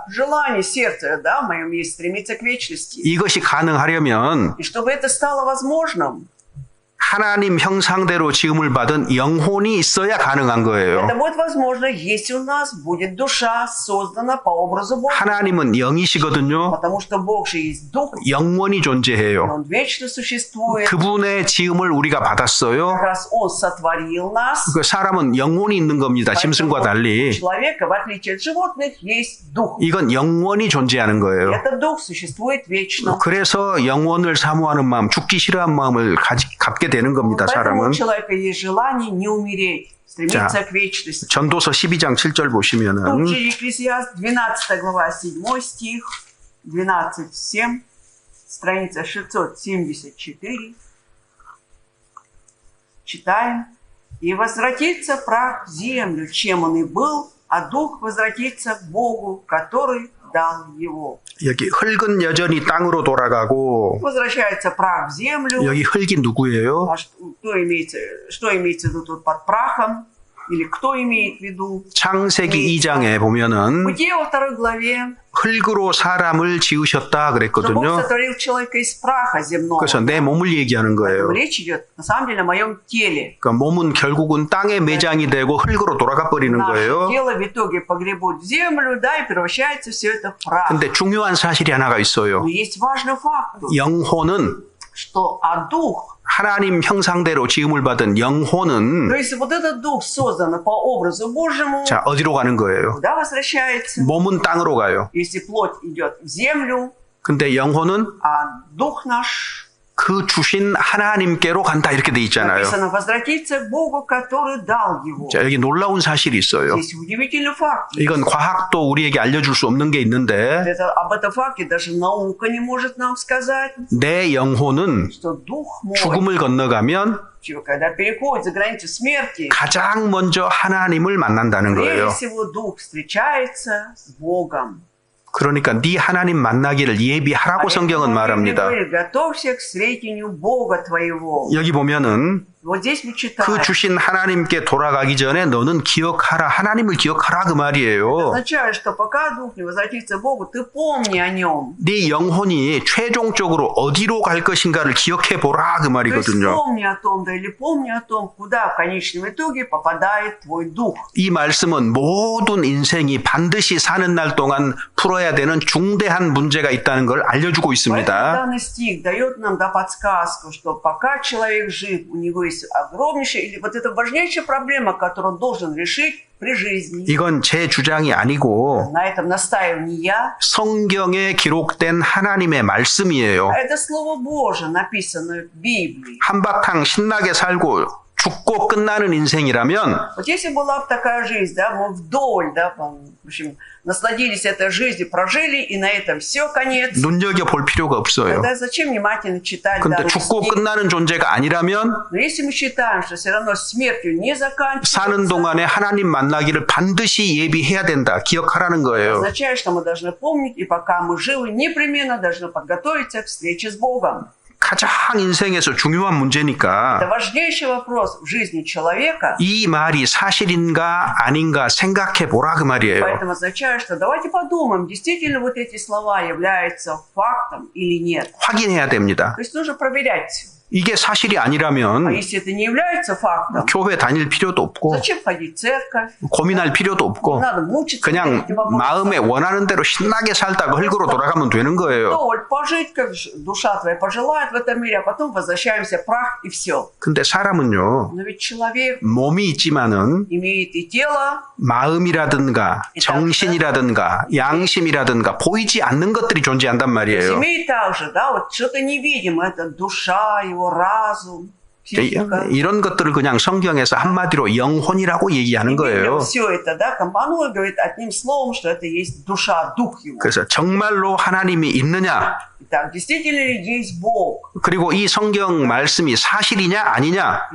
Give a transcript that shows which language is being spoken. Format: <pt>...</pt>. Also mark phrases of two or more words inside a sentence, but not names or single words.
<ru>Желание сердца, да, в моем есть стремиться к вечности.</ru> <ko>이것이 가능하려면</ko> <ru>И чтобы это стало возможным,</ru> <ko>하나님 형상대로 지음을 받은 영혼이 있어야 가능한 거예요.</ko> <ru>это будет возможно, если у нас будет душа создана по образу Бога.</ru> <ko>하나님은 영이시거든요.</ko> <ru>Потому что Бог же есть Дух,</ru> <ko>영원히</ko> <ru>и</ru> <ko>존재해요.</ko> <ru>Он вечно существует.</ru> <ko>그분의 지음을 우리가 받았어요.</ko> <ru>Как раз Он сотворил нас.</ru> <ko>그 사람은 영혼이 있는 겁니다. 짐승과</ko> <ru>Поэтому у</ru> <ko>달리.</ko> <ru>человека, в отличие от животных, есть Дух.</ru> <ko>이건 영원히 존재하는 거예요.</ko> <ru>Этот Дух существует вечно.</ru> <ko>그래서 영혼을 사모하는 마음, 죽기 싫어하는 마음을 갖게 되는 겁니다.</ko> <ru>Поэтому</ru> <ko>사람은.</ko> <ru>у человека есть желание не умереть, стремиться к вечности.</ru> <ko>전도서 12장 7절 보시면은</ko> <ru>Тут же Екклесиаст, 12 глава, 7 стих, 12:7, страница 674. Читаем. «И возвратится прах в землю, чем он и был, а дух возвратится к Богу, который дал его».</ru> <ko>여기 흙은 여전히 땅으로 돌아가고</ko> <ru>Возвращается прах в землю.</ru> <ko>여기 흙이 누구예요?</ko> <ru>А что имеется в виду тут под прахом? Или кто имеет в виду?</ru> <ko>창세기 2장에 보면은</ko> <ru>Бытие во 2 главе,</ru> <ko>흙으로 사람을 지으셨다</ko> <ru>что Бог</ru> <ko>그랬거든요.</ko> <ru>сотворил человека из праха земного.</ru> <ko>그래서 내 몸을 얘기하는 거예요.</ko> <ru>Речь идет на самом деле о моем теле.</ru> <ko>그러니까 몸은 결국은 땅에 매장이 되고 흙으로 돌아가 버리는</ko> <ru>Наше</ru> <ko>거예요.</ko> <ru>тело в итоге погребут в землю, да, и превращается все это в прах.</ru> <ko>근데 중요한 사실이 하나가 있어요.</ko> <ru>Но есть важный факт,</ru> <ko>영혼은</ko> <ru>что дух,</ru> <ko>하나님 형상대로 지음을 받은 영혼은</ko> <ru>то есть вот этот дух создан по образу Божьему,</ru> <ko>자 어디로 가는 거예요?</ko> <ru>куда возвращается?</ru> <ko>몸은 땅으로 가요.</ko> <ru>Если плоть идет в землю,</ru> <ko>근데 영혼은</ko> <ru>а дух наш,</ru> <ko>그 주신 하나님께로 간다 이렇게 돼 있잖아요.</ko> <ru>написано, возвратиться к Богу, который дал его.</ru> <ko>자 여기 놀라운 사실이 있어요.</ko> <ru>Здесь удивительный факт.</ru> <ko>이건 과학도 우리에게 알려줄 수 없는 게 있는데</ko> <ru>Об этом факте даже наука не может нам сказать,</ru> <ko>내 영혼은</ko> <ru>что дух мой,</ru> <ko>죽음을 건너가면</ko> <ru>когда переходит за границу смерти,</ru> <ko>가장 먼저 하나님을 만난다는</ko> <ru>прежде</ru> <ko>거예요.</ko> <ru>всего дух встречается с Богом.</ru> <ko>그러니까 네 하나님 만나기를 예비하라고 성경은 말합니다.</ko> <ru>Готовься к встретению Бога твоего.</ru> <ko>여기 보면은</ko> <ru>Вот здесь мы</ru> <ko>그</ko> <ru>читаем.</ru> <ko>주신 하나님께 돌아가기 전에 너는 기억하라. 하나님을 기억하라 그 말이에요.</ko> <ru>означает, что пока дух не возвратится к Богу, ты помни о нем.</ru> <ko>네 영혼이 최종적으로 어디로 갈 것인가를 기억해 보라 그</ko> <ru>То есть</ru> <ko>말이거든요.</ko> <ru>помни о том, да, или помни о том, куда в конечном итоге попадает твой дух.</ru> <ko>이 말씀은 모든 인생이 반드시 사는 날 동안 풀어야 되는 중대한 문제가 있다는 걸 알려주고</ko> <ru>Поэтому</ru> <ko>있습니다.</ko> <ru>данный стих дает нам подсказку, что пока человек жив, у него есть огромнейшая, или вот это важнейшая проблема, которую он должен решить при жизни.</ru> <ko>이건 제 주장이 아니고</ko> <ru>На этом настаиваю не я.</ru> <ko>성경에 기록된 하나님의 말씀이에요.</ko> <ru>Это Слово Божие, написанное в Библии.</ru> <ko>한바탕 신나게 살고 죽고 끝나는 인생이라면</ko> <ru>Вот если была бы такая жизнь, да, мы вдоль, да, в общем, насладились этой жизнью, прожили, и на этом все, конец.</ru> <ko>눈여겨볼 필요가 없어요.</ko> <ru>Тогда зачем внимательно читать</ru> <ko>근데</ko> <ru>данный</ru> <ko>죽고</ko> <ru>стих?</ru> <ko>끝나는 존재가 아니라면</ko> <ru>Но если мы считаем, что все равно смертью не</ru> <ko>사는</ko> <ru>заканчивается,</ru> <ko>동안에 하나님 만나기를 반드시 예비해야 된다. 기억하라는 거예요.</ko> <ru>означает, что мы должны помнить, и пока мы живы, непременно должны подготовиться к встрече с Богом.</ru> <ko>가장 인생에서 중요한</ko> <ru>Это</ru> <ko>문제니까</ko> <ru>важнейший вопрос в жизни человека,</ru> <ko>이 말이 사실인가 아닌가 생각해 보라 그 말이에요.</ko> <ru>поэтому означает, что давайте подумаем, действительно вот эти слова являются фактом или нет.</ru> <ko>확인해야 됩니다.</ko> <ru>То есть нужно проверять.</ru> <ko>이게 사실이</ko> <ru>А</ru> <ko>아니라면</ko> <ru>если это не является фактом,</ru> <ko>교회 다닐 필요도 없고</ko> <ru>зачем ходить в церковь?</ru> <ko>고민할 필요도</ko> <ru>Не</ru> <ko>없고</ko> <ru>надо мучиться.</ru> <ko>그냥</ko> <ru>этим вопросом.</ru> <ko>마음에 원하는 대로 신나게 살다가 흙으로 돌아가면 되는 거예요.</ko> <ru>Вдоволь пожить, как душа твоя пожелает в этом мире, а потом возвращаемся в прах и все.</ru> <ko>근데 사람은요,</ko> <ru>Но ведь человек</ru> <ko>몸이 있지만은</ko> <ru>имеет и тело,</ru> <ko>마음이라든가 정신이라든가 양심이라든가 보이지 않는 것들이 존재한단 말이에요.</ko> <ru>имеет также, да, вот что-то невидимое, это душа, его разум, психика.</ru> <ko>이런 것들을 그냥 성경에서 한마디로 영혼이라고 얘기하는 거예요.</ko> <ru>Все это, да, компанует, говорит одним словом, что это есть душа, дух его.</ru> <ko>그래서 정말로 하나님이 있느냐,</ko> <ru>Итак, действительно ли есть Бог?</ru> <ko>그리고 이 성경 말씀이 사실이냐 아니냐,</ko>